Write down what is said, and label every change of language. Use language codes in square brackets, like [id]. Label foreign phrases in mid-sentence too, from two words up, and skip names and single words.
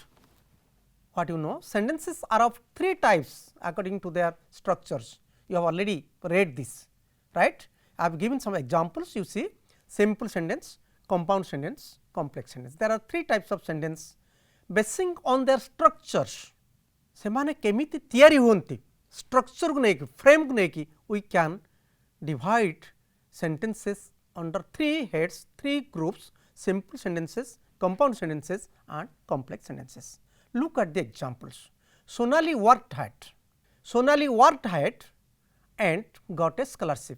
[en] What you know, sentences are of 3 types according to their structures. You have already read this, right. I have given some examples. You see, simple sentence, compound sentence, complex sentence. There are 3 types of sentence basing on their structures. [or] ସେମାନେ କେମିତି ତିଆରି ହୁଅନ୍ତି, [en] structure [or] କୁ ନେଇକି, [en] frame [or] କୁ ନେଇକି [en] we can divide sentences under 3 heads, 3 groups: simple sentences, compound sentences and complex sentences. Look at the examples. Sonali worked hard. Sonali worked hard and got a scholarship.